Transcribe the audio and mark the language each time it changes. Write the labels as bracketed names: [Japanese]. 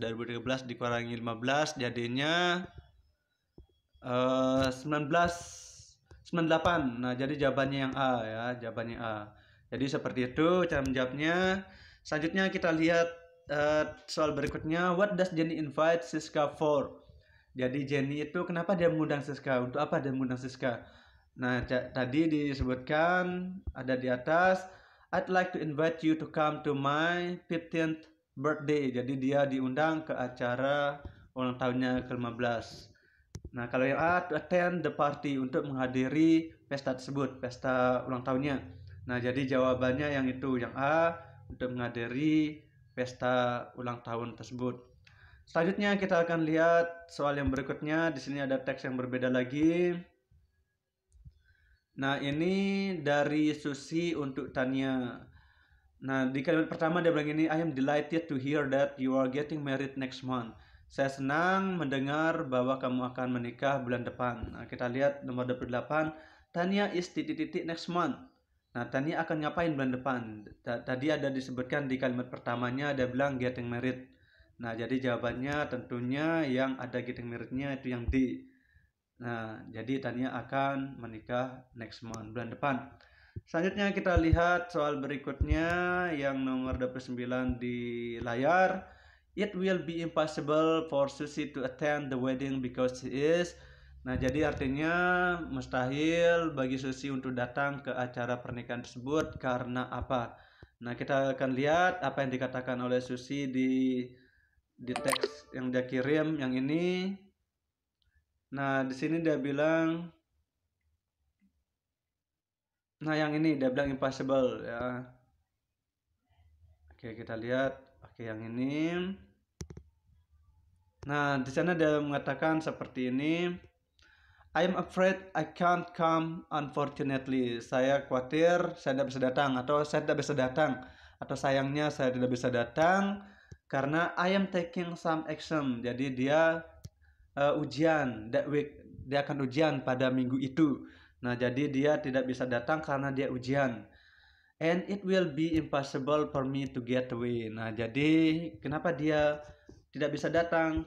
[Indonesian] 2013 dikurangi 15 jadinya 98. Nah, jadi jawabannya yang A ya, jawabannya A. Jadi seperti itu cara menjawabnya. Selanjutnya kita lihat soal berikutnya, [English] what does Jenny invite Siska for? [Indonesian] Jadi Jenny itu kenapa dia mengundang Siska? Untuk apa dia mengundang Siska? Nah, tadi disebutkan ada di atas, [English] I'd like to invite you to come to my 15th birthday. [Indonesian] Jadi dia diundang ke acara ulang tahunnya ke-15. Nah, kalau yang A, [English] to attend the party, [Indonesian] untuk menghadiri pesta tersebut, pesta ulang tahunnya. Nah, jadi jawabannya yang itu, yang A, untuk menghadiri pesta ulang tahun tersebut. Selanjutnya kita akan lihat soal yang berikutnya. Di sini ada teks yang berbeda lagi. Nah, ini dari Susi untuk Tania. Nah, di kalimat pertama dia bilang ini, [English] I am delighted to hear that you are getting married next month. [Indonesian] Saya senang mendengar bahwa kamu akan menikah bulan depan. Nah, kita lihat nomor 28. [English] Tania is [Indonesian] titik-titik [English] next month. [Indonesian] Nah, Tania akan ngapain bulan depan? Tadi ada disebutkan di kalimat pertamanya, dia bilang getting married. Nah, jadi jawabannya tentunya yang ada getting married-nya itu yang D. Nah, jadi Tania akan menikah [English] next month, [Indonesian] bulan depan. Selanjutnya kita lihat soal berikutnya yang nomor 29 di layar. [English] It will be impossible for Susi to attend the wedding because she is. [Indonesian] Nah, jadi artinya mustahil bagi Susi untuk datang ke acara pernikahan tersebut karena apa? Nah, kita akan lihat apa yang dikatakan oleh Susi di teks yang dia kirim yang ini. Nah, di sini dia bilang, nah yang ini dia bilang impossible ya. Oke, kita lihat. Oke, yang ini. Nah, di sana dia mengatakan seperti ini. [English] I am afraid I can't come unfortunately. [Indonesian] Saya khawatir saya tidak bisa datang, atau saya tidak bisa datang, atau sayangnya saya tidak bisa datang karena [English] I am taking some exam. [Indonesian] Jadi dia ujian [English] that week, [Indonesian] dia akan ujian pada minggu itu. Nah, jadi dia tidak bisa datang karena dia ujian. [English] And it will be impossible for me to get away. [Indonesian] Nah, jadi kenapa dia tidak bisa datang?